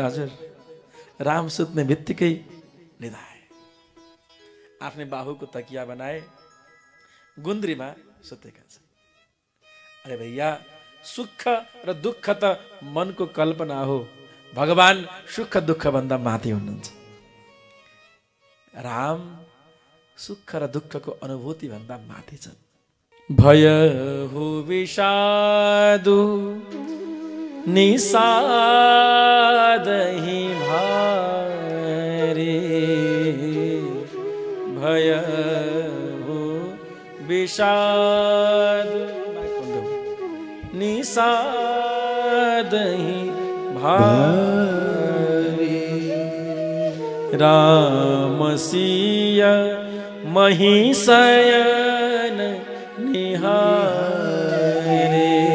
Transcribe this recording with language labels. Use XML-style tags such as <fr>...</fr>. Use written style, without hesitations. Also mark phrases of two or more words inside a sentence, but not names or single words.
<ne>हजुर, राम सुत्ने बित्तिकै निधाए, आफ्नै बाहुको तकिया बनाए, गुन्द्रीमा सुतेका छन्। अरे भैया, सुख र दुःख त मनको कल्पना हो, भगवान सुख दुःख भन्दा माथि हुनुहुन्छ। राम सुख र दुःखको अनुभूति भन्दा माथि छन्।</ne> <awa>भय हो विषादु निषादहि भारे, भय हो विषाद निषादहि भारे, राम सिय महिषयन निहारे,</awa>